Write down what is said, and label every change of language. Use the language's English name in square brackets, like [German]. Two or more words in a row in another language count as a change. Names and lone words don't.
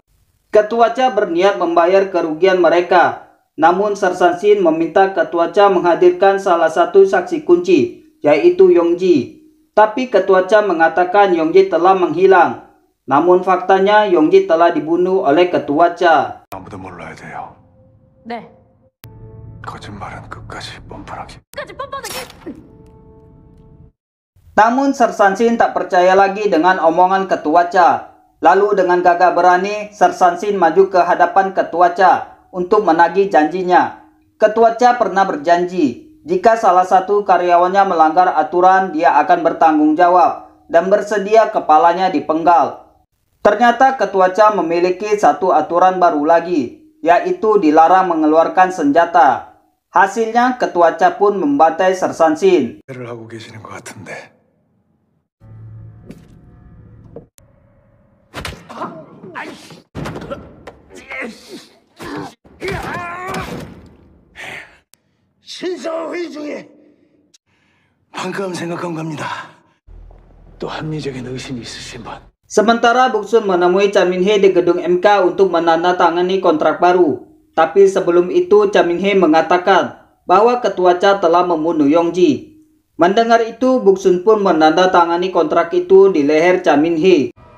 [Indonesian] Ketua Cha berniat membayar kerugian mereka. Namun Sersan Shin meminta Ketua Cha menghadirkan salah satu saksi kunci, yaitu Yongji. Tapi Ketua Cha mengatakan Yongji telah menghilang. Namun faktanya Yongji telah dibunuh oleh Ketua Cha. [Korean] 아무도 몰라야 돼요. 네. 거짓말은 끝까지 뻔뻔하게. [Indonesian] Namun Sersan Shin tak percaya lagi dengan omongan Ketua Cha. Lalu dengan gagah berani, Sersan Shin maju ke hadapan Ketua Cha untuk menagih janjinya. Ketua Cha pernah berjanji, jika salah satu karyawannya melanggar aturan, dia akan bertanggung jawab dan bersedia kepalanya dipenggal. Ternyata Ketua Cha memiliki satu aturan baru lagi. yaitu dilarang mengeluarkan senjata. Hasilnya, Ketua Cha pun membantai Sersan Shin. [Korean] 를 하고 계시는 것 같은데. 신서회의 중에 방금 생각한 겁니다. 또 합리적인 의심이 있으신 분. [Indonesian] Sementara Buksun menemui Cha Min-hye di gedung MK untuk menandatangani kontrak baru. Tapi sebelum itu Cha Min-hye mengatakan bahwa Ketua Cha telah membunuh Yongji. Mendengar itu, Buksun pun menandatangani kontrak itu di leher Cha Min-hye.